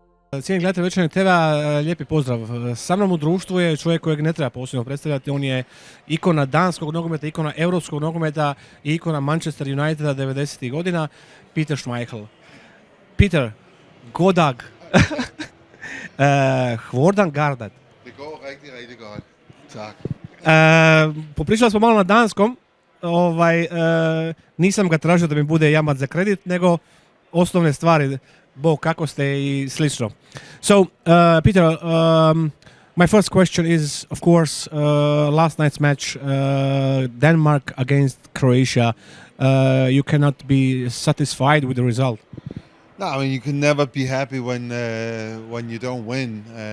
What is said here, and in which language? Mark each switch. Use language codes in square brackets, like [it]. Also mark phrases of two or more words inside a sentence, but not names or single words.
[hr] Cijenjeni gledatelji Večernjeg TV-a, lijepi pozdrav. Sa mnom u društvu je čovjek kojeg ne treba posebno predstavljati. On je ikona danskog nogometa, ikona europskog nogometa i ikona Manchester Uniteda 90. godina, Peterom Schmeichelom. [da] Peter, goddag. Hvordan gardat. Det går rigtig godt. Tak. [hr] Popričali smo malo na danskom. Nisam ga tražio da mi bude jamac za kredit, nego osnovne stvari. Bog, kako ste i slično. [en] So, Peter, my first question is, of course, last night's match, Denmark against Croatia. You cannot be satisfied with the result. No, I mean, you can never be happy when you don't win.